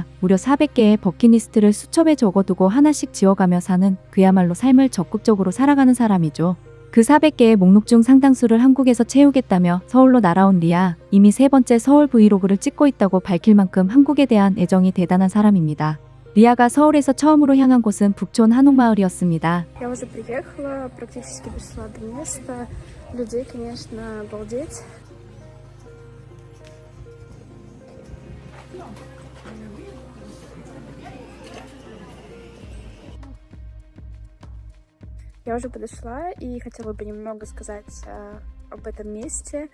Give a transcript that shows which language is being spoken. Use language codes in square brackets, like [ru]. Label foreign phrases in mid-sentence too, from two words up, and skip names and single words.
[ko] 무려 400개의 버킷리스트를 수첩에 적어두고 하나씩 지워가며 사는, 그야말로 삶을 적극적으로 살아가는 사람이죠. 그 400개의 목록 중 상당수를 한국에서 채우겠다며 서울로 날아온 리아, 이미 3번째 서울 브이로그를 찍고 있다고 밝힐 만큼 한국에 대한 애정이 대단한 사람입니다. 리아가 서울에서 처음으로 향한 곳은 북촌 한옥마을이었습니다. [ru] Я уже приехала, практически дошла до места. Людей, конечно, обалдеть. Я уже подошла и хотела бы немного сказать об этом месте.